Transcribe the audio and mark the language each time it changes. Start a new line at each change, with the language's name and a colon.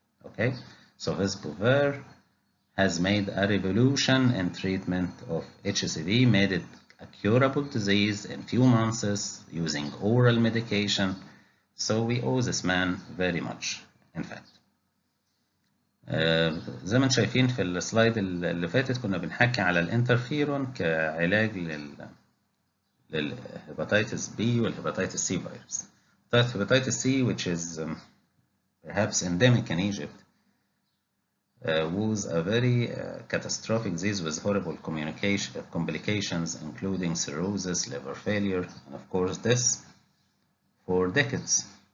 English: Okay, sofosbuvir has made a revolution in treatment of HCV, made it a curable disease in few months using oral medication. So we owe this man very much, in fact.
Arabic: زي ما انتم شايفين في السلايد اللي فاتت كنا بنحكي على الانترفيرون كعلاج للهيباتيتس بي والهيباتيتس سي فيروس.
English: Hepatitis C, which is perhaps endemic in Egypt, was a very catastrophic disease with horrible complications, including cirrhosis, liver failure, and of course death for decades.